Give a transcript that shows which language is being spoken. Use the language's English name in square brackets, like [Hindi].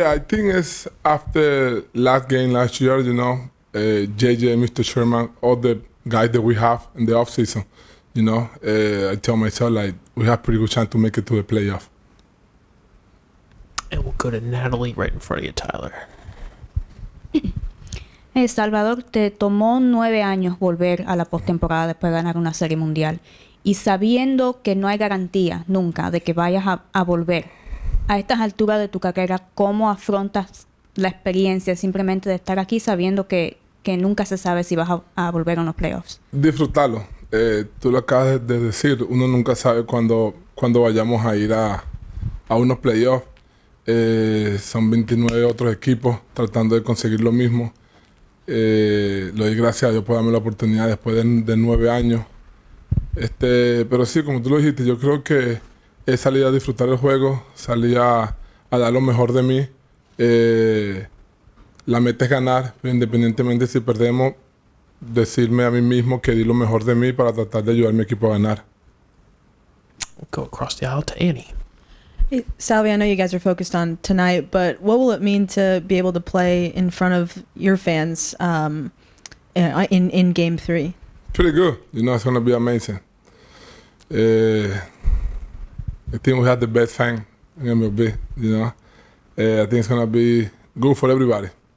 [English] I think it's after last game last year, JJ, Mr. Sherman, all the guys that we have in the offseason, I tell myself, like, we have pretty good chance to make it to the playoff. And we'll go to Natalie right in front of you, Tyler. [Spanish] Salvador, te tomó 9 años volver a la postemporada después de ganar una serie mundial. Y sabiendo que no hay garantía nunca de que vayas a volver, a estas alturas de tu carrera, ¿cómo afrontas la experiencia simplemente de estar aquí sabiendo que nunca se sabe si vas a volver a los playoffs? Disfrutarlo. Tú lo acabas de decir, uno nunca sabe cuándo vayamos a ir a unos playoffs. Son 29 otros equipos tratando de conseguir lo mismo. Le doy gracias a Dios por darme la oportunidad después de 9 años. Pero sí, como tú lo dijiste, yo creo que es salir a disfrutar el juego, salir a dar lo mejor de mí. La meta es ganar, independientemente si perdemos, decirme a mí mismo que di lo mejor de mí para tratar de ayudar a mi equipo a ganar. [English] We'll go across the aisle to Annie. Hey, Salvi, I know you guys are focused on tonight, but what will it mean to be able to play in front of your fans in Game 3? Pretty good. It's going to be amazing. I think we have the best fan in MLB, I think it's going to be good for everybody.